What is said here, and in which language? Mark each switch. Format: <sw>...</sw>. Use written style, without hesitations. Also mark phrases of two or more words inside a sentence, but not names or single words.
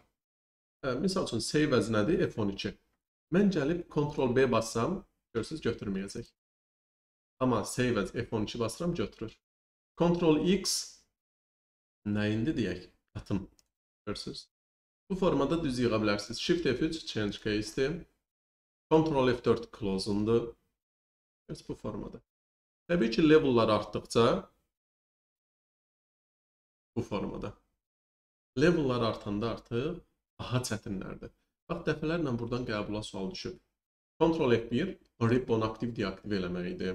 <az>Misal üçün</az> <en>save as</en> <az>nədir? F12. Mən gəlib Ctrl-B bassam, görürsünüz, götürməyəcək. Amma</az> <en>save as</en> <az>F12 basıram, götürür. Ctrl-X nəyindi deyək? Atım. Görürsünüz. Bu formada düz yığa bilərsiniz. Shift F3</az> <en>change case-</en> <az>dir. Ctrl F4 close-undur. Bu formada. Təbii ki, level'lar artdıqca bu formada. Level'lar artanda artıq daha çətinlərdir. Bax, dəfələrlə buradan qəbula sual düşüb. Ctrl F1 ribbon aktiv deaktiv eləməkdir.</az>